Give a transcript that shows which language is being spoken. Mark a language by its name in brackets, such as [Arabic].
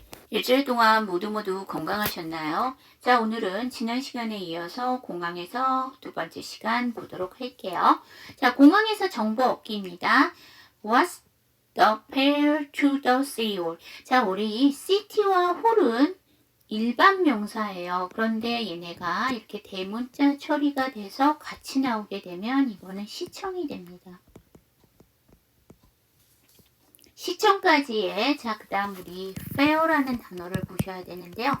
[Korean] 일주일 동안 모두 건강하셨나요? 자, 오늘은 지난 시간에 이어서 공항에서 두 번째 시간 보도록 할게요. 자, 공항에서 정보 얻기입니다. [English] What's the fare to the city hall? [Korean] 자, 우리 city와 hall은 일반 명사예요. 그런데 얘네가 이렇게 대문자 처리가 돼서 같이 나오게 되면 이거는 시청이 됩니다. 시청까지의 자, 그 다음 우리 fare라는 단어를 보셔야 되는데요.